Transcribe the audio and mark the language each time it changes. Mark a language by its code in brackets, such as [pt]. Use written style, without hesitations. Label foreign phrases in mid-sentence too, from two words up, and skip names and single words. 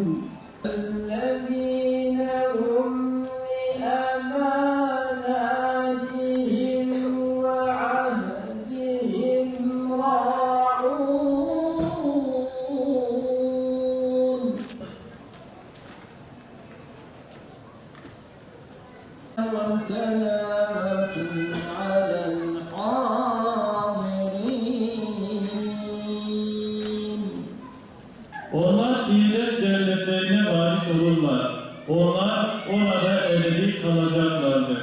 [ar] الذين هم لأماناتهم وعهدهم راعون. وسلامة على الحاضرين. [tr] Onlar Firdevs cennetlerine varis olurlar. Onlar orada ebedi kalacaklardır.